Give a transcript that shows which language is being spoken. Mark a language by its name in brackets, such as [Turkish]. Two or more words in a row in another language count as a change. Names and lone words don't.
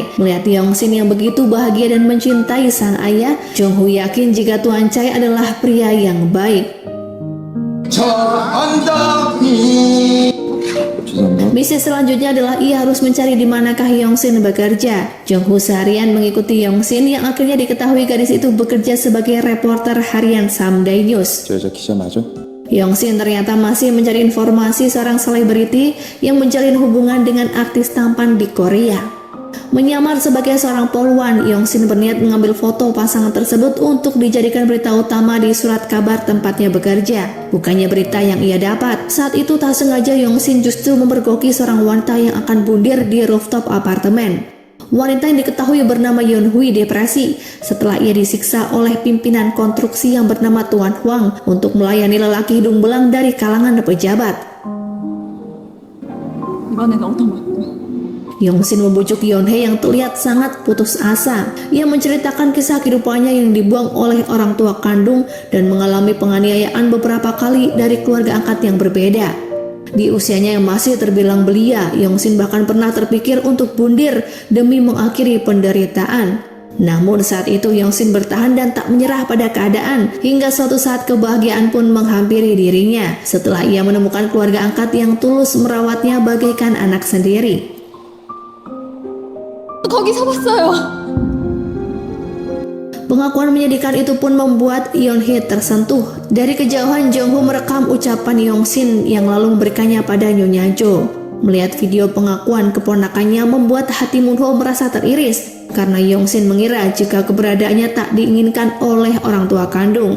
[Indonesian] Melihat Yongsin yang begitu bahagia dan mencintai sang ayah, Jongho yakin jika Tuan Chae adalah pria yang baik. Misi selanjutnya adalah ia harus mencari di manakah Yongsin bekerja. Jongho seharian mengikuti Yongsin yang akhirnya diketahui gadis itu bekerja sebagai reporter harian Samdae News. [Korean] 저 여자 기자 맞아? [Indonesian] Yongsin ternyata masih mencari informasi seorang selebriti yang menjalin hubungan dengan artis tampan di Korea. Menyamar sebagai seorang polwan, Yongsin berniat mengambil foto pasangan tersebut untuk dijadikan berita utama di surat kabar tempatnya bekerja. Bukannya berita yang ia dapat. Saat itu tak sengaja Yongsin justru memergoki seorang wanita yang akan bundir di rooftop apartemen. Wanita yang diketahui bernama Yeon Hui depresi setelah ia disiksa oleh pimpinan konstruksi yang bernama Tuan Huang untuk melayani lelaki hidung belang dari kalangan pejabat. [Korean] 이번엔 어떤 거? [Indonesian] Yongsin membujuk Yeonhae yang terlihat sangat putus asa. Ia menceritakan kisah kehidupannya yang dibuang oleh orang tua kandung dan mengalami penganiayaan beberapa kali dari keluarga angkat yang berbeda. Di usianya yang masih terbilang belia, Yongsin bahkan pernah terpikir untuk bundir demi mengakhiri penderitaan. Namun saat itu Yongsin bertahan dan tak menyerah pada keadaan hingga suatu saat kebahagiaan pun menghampiri dirinya setelah ia menemukan keluarga angkat yang tulus merawatnya bagaikan anak sendiri. [Korean] 거기서 봤어요. [Indonesian] Pengakuan menyedihkan itu pun membuat Yeonhae tersentuh. Dari kejauhan Jongho merekam ucapan Yongsin yang lalu memberikannya pada Nyonya Jo. Melihat video pengakuan keponakannya membuat hati Moonho merasa teriris karena Yongsin mengira jika keberadaannya tak diinginkan oleh orang tua kandung.